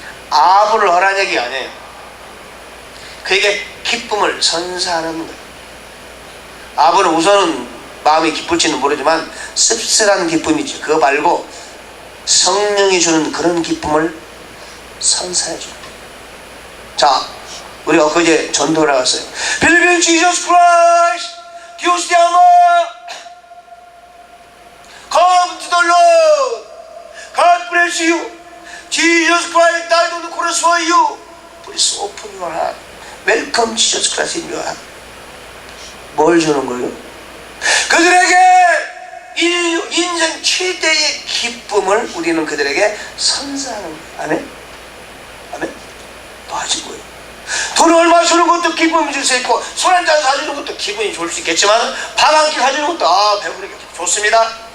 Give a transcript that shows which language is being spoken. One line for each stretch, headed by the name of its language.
Korean: 아부를 하라는 얘기 아니에요. 그에게 기쁨을 선사하는 거예요. 아부는 우선은 마음이 기쁠지는 모르지만 씁쓸한 기쁨이죠. 그거 말고 성령이 주는 그런 기쁨을 선사해 줘요. 자, 우리가 엊그제 전도를 나갔어요.
English: Believe in Jesus Christ,
Spanish: Dios te ama,
English: come to the Lord, God bless you, Jesus Christ died on the cross for you, please open your heart, welcome Jesus Christ in your heart.
Korean: 뭘 주는 거예요? 그들에게 인생 최대의 기쁨을 우리는 그들에게 선사하는 거예요. 아멘? 아멘? 빠진 거예요. 돈 얼마 주는 것도 기쁨이 줄 수 있고, 술 한잔 사주는 것도 기분이 좋을 수 있겠지만, 밥 한 끼 사주는 것도 배부르게 좋습니다.